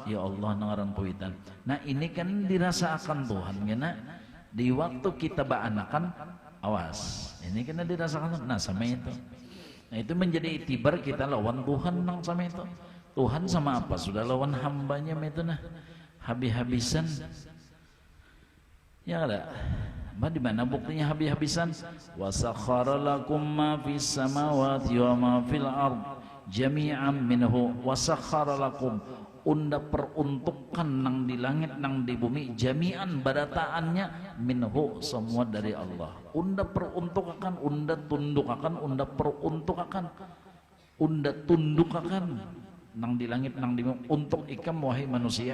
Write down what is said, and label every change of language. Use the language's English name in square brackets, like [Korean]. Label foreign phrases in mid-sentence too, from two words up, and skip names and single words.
[Banjar] Ya Allah nangaran kuitan. Nah ini kan dirasakan Tuhan, kena di waktu kita baanakan, awas. Ini kena dirasakan, nah sama itu. Nah itu menjadi itibar kita lawan Tuhan nang sama itu. Tuhan sama apa? Sudah lawan hambanya itu nah habis-habisan. Ya ada. Di mana buktinya habis-habisan? [Arabic] وسخر لكم ما في السماوات وما في الأرض جميعا منه وسخر لكم. [Banjar] Unda peruntukkan nang di langit nang di bumi jami'an badataannya minhu semua dari Allah. Unda peruntukakan, unda tundukakan, unda peruntukakan, unda tundukakan nang di langit nang di bumi untuk ikam wahai manusia.